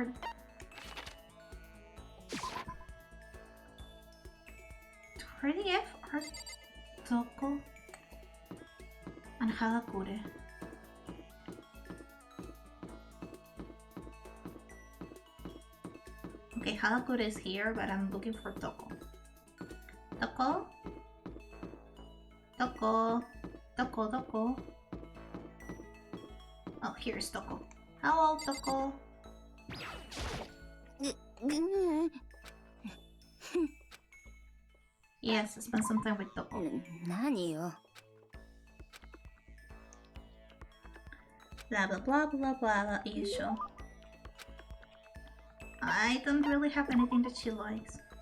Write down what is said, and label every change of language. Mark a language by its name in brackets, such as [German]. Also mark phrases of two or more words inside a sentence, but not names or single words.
[English] Where the F are Toko and Hagakure? Okay, Hagakure is here, but I'm looking for Toko. Toko? Toko? Toko, Toko? Oh, here's Toko. Hello, Toko. Yes, spend some time with Toko. [Japanese] 何よ [English] Blah blah blah blah blah, usual. I don't really have anything that she likes.